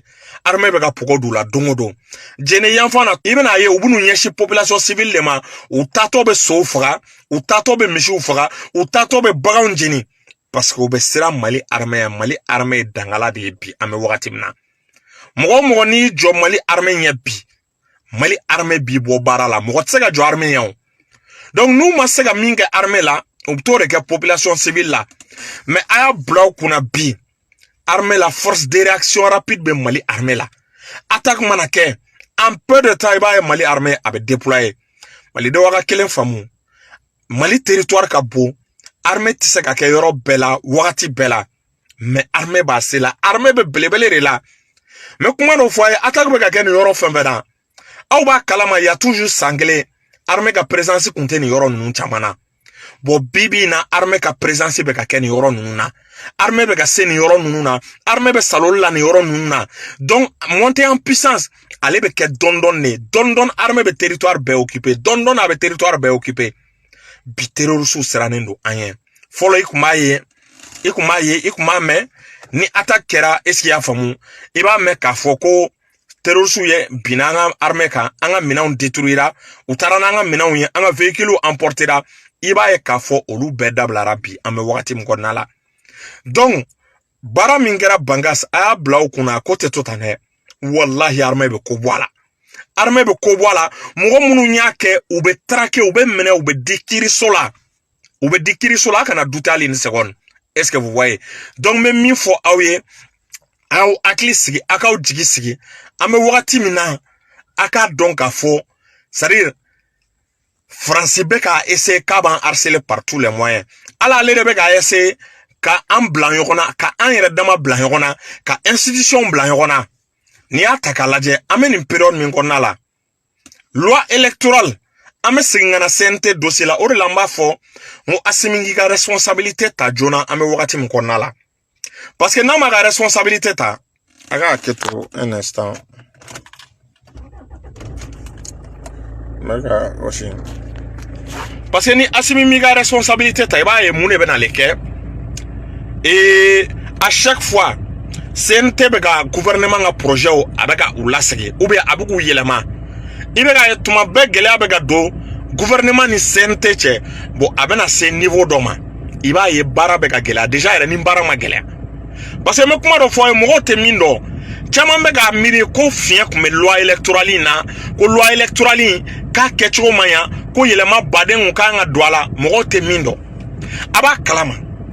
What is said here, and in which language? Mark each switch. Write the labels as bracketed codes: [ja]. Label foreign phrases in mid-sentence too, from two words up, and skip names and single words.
[bm] Armée bɛ ka pogo d'u la don o don. Jɛnɛ yanfan na i bɛna ye u b'u ɲɛsin [fr] population civile [bm] de ma u taatɔ bɛ sow faga u taatɔ bɛ misiw faga u taatɔ bɛ baganw jeni [fr] parce que [bm] u bɛ siran Mali armée dangala de ye bi an bɛ wagati min na. Mɔgɔ n'i jɔ Mali armée ɲɛ bi Mali armée b'i bɔ baara la mɔgɔ tɛ se ka jɔ armée ɲɛ o. Donc n'u ma se ka min kɛ armée la u bɛ t'o de kɛ [fr] population civile [bm] la mais a y'a bila u kunna bi armée la [fr] force de réaction rapide [bm] bɛ Mali armée la attaque mana kɛ [fr] en peu de temps [bm] i b'a ye Mali armée a bɛ déployer Malidenw ka kelen faamu Mali territoire ka bon armée tɛ se ka kɛ yɔrɔ bɛɛ la wagati bɛɛ la mais armée b'a se la armée bɛ belebele de la. Mais kuma dɔ fɔ a ye attaque bɛ ka kɛ nin yɔrɔ fɛn fɛn na aw b'a kalama ya toujours san kelen armée ka présence kun tɛ nin yɔrɔ ninnu caman na. Bon bibi na armée ka présence bɛ ka kɛ nin yɔrɔ ninnu na armée bɛ ka se nin yɔrɔ ninnu na armée bɛ saloli la nin yɔrɔ ninnu na [fr] donc montée en puissance [bm] ale bɛ kɛ dɔndɔn armée bɛ territoire bɛɛ occuper dɔndɔn a bɛ territoire bɛɛ occuper bi terroristes sirannen don an ye fɔlɔ i kun b'a mɛn ni attaque kɛra [fr] est-ce qu'il y'a [bm] faamu i b'a mɛn k'a fɔ ko terroristes ye binna an ka armée kan an ka minɛnw détruira u taara n'an ka minɛnw ye an ka véhicules emportera i b'a ye k'a fɔ olu bɛɛ dabilara bi an bɛ wagati min kɔnɔna la. Donc baara min kɛra Bangas a y'a bila u kunna ko tɛ to tan dɛ wallahi armée bɛ ko bɔ a la armée bɛ ko bɔ a la mɔgɔ minnu y'a kɛ u bɛ traquer u bɛ minɛ u bɛ di kiiriso la a kana douter hali [fr] une seconde. Est-ce que vous voyez? [bm] Donc même min fɔ aw ye aw hakili sigi a k'aw jigi sigi an bɛ wagati min na a k'a dɔn k'a fɔ [fr] c'est-à-dire [bm] Faransi bɛ ka essayer k'a b'an harceler [fr] par tous les moyens [bm] ala ale de bɛ ka essayer ka an bila ɲɔgɔn na ka an yɛrɛ dama bila ɲɔgɔn na ka institution bila ɲɔgɔn na n'i y'a ta k'a lajɛ an bɛ nin période min kɔnɔna la [fr] loi électorale [bm] an bɛ segin ka na CNT dossier la o de la an b'a fɔ n ko Assimi k'i ka responsabilité ta joona an bɛ wagati min kɔnɔna la [fr] parce que [bm] n'a ma ka responsabilité ta a ka hakɛ to [fr] un instant parce que [bm] ni Assimi m'i ka responsabilité ta i b'a ye mun de bɛ na le kɛ [fr] et à chaque fois [bm] CNT bɛ ka gouvernement ka projet a bɛ ka u lasegin [fr] ou bien [bm] a bɛ k'u yɛlɛma i bɛ ka ye tuma bɛɛ gɛlɛya bɛ ka don gouvernement ni CNT cɛ bon a bɛ na se niveau dɔ ma i b'a ye baara bɛ ka gɛlɛya déjà yɛrɛ ni baara ma gɛlɛya [fr] parce que [bm] n bɛ kuma dɔ fɔ a ye mɔgɔw tɛ min dɔn caman bɛ k'a miiri ko fiɲɛ kun bɛ [fr] loi électorale [bm] in na ko [fr] loi électorale [bm] in k'a kɛcogo man ɲa ko yɛlɛma baden kun kan ka don a la mɔgɔw tɛ min dɔn a b'a kalama